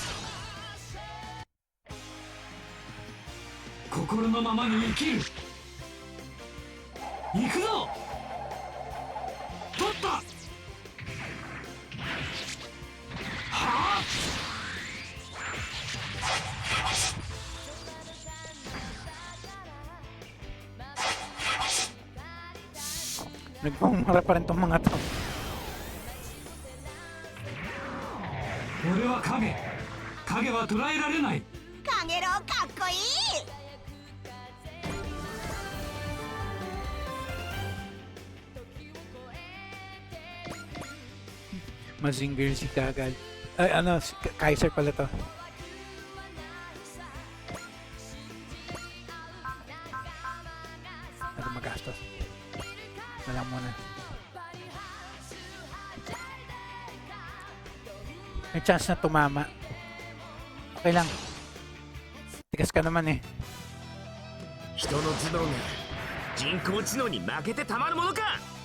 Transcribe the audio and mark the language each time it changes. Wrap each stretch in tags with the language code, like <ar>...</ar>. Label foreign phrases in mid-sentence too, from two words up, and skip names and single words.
<ja>心のままに生きる。行くぞ。取った。はあ。</ja> <tl>Nagpumara pa rin tong mga to.</tl> <ja>俺は影。影は捉えられない。影郎かっこいい。</ja> <tl>Mazinger si Kagad. Ay, ano, si Kaiser pala to. Ano magastos? Na lang muna. May chance na tumama. Okay lang. Tigas ka naman eh.</tl> <ja>人の頭脳が人工知能に負けてたまるものか。</ja>